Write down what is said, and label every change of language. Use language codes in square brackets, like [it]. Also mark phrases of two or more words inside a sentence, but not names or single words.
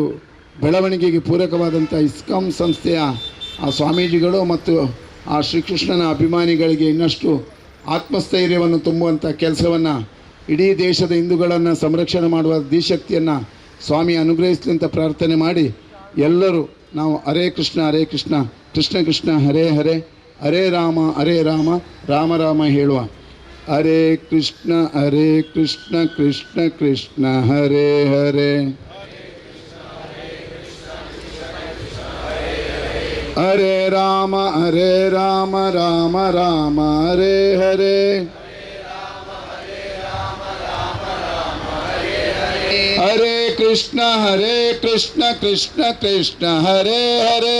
[kn] ಬೆಳವಣಿಗೆಗೆ ಪೂರಕವಾದಂಥ ಇಸ್ಕಾನ್ ಸಂಸ್ಥೆಯ ಆ ಸ್ವಾಮೀಜಿಗಳು ಮತ್ತು ಆ ಶ್ರೀಕೃಷ್ಣನ ಅಭಿಮಾನಿಗಳಿಗೆ ಇನ್ನಷ್ಟು ಆತ್ಮಸ್ಥೈರ್ಯವನ್ನು ತುಂಬುವಂಥ ಕೆಲಸವನ್ನು ಇಡೀ ದೇಶದ ಹಿಂದೂಗಳನ್ನು ಸಂರಕ್ಷಣೆ ಮಾಡುವ ದಿಶಕ್ತಿಯನ್ನು ಸ್ವಾಮಿ ಅನುಗ್ರಹಿಸಲಿ ಅಂತ ಪ್ರಾರ್ಥನೆ ಮಾಡಿ, ಎಲ್ಲರೂ ನಾವು [sa] ಹರೇ ಕೃಷ್ಣ ಹರೇ ಕೃಷ್ಣ ಕೃಷ್ಣ ಕೃಷ್ಣ ಹರೇ ಹರೇ, ಹರೇ ರಾಮ ರಾಮ ರಾಮ [kn] ಹೇಳುವ. [sa] ಹರೇ ಕೃಷ್ಣ ಕೃಷ್ಣ ಕೃಷ್ಣ ಹರೇ ಹರೇ, ಹರೇ ರಾಮ ರಾಮ ಹರೇ ಹರೇ, ಹರೇ ಕೃಷ್ಣ ಕೃಷ್ಣ ಹರೇ ಕೃಷ್ಣ ಕೃಷ್ಣ ಕೃಷ್ಣ ಹರೇ ಹರೇ